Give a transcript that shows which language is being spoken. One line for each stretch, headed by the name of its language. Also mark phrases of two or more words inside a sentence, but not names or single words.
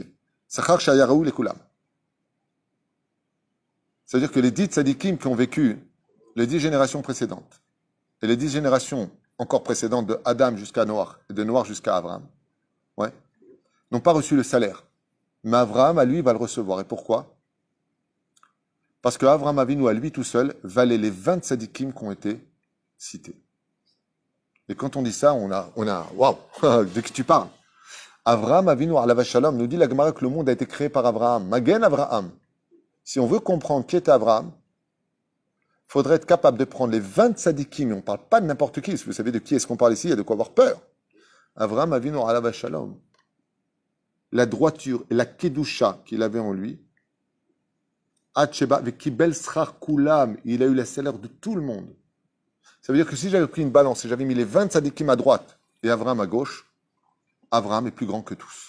French: C'est-à-dire que les 10 tzadikim qui ont vécu les 10 générations précédentes, et les 10 générations encore précédentes de Adam jusqu'à Noach, et de Noach jusqu'à Abraham, ouais, n'ont pas reçu le salaire. Mais Abraham, à lui, va le recevoir. Et pourquoi? Parce que Abraham Avinu, à lui tout seul, valait les 20 tzadikim qui ont été cités. Et quand on dit ça, on a, waouh, de qui tu parles?
Hebrew: אברהם אבינו, עליו השלום,
French: nous dit la Gemara que le monde a été créé par Abraham.
Hebrew: מגן אברהם.
French: Si on veut comprendre qui était Abraham, il faudrait être capable de prendre les 20 tzadikim, on ne parle pas de n'importe qui, si vous savez de qui est-ce qu'on parle ici, il y a de quoi avoir peur.
Hebrew: אברהם אבינו עליו השלום,
French: la droiture et la kedusha qu'il avait en lui Il a eu la salaire de tout le monde. Ça veut dire que si j'avais pris une balance et j'avais mis les 20 tzadikim à droite et Abraham à gauche, Abraham est plus grand que tous.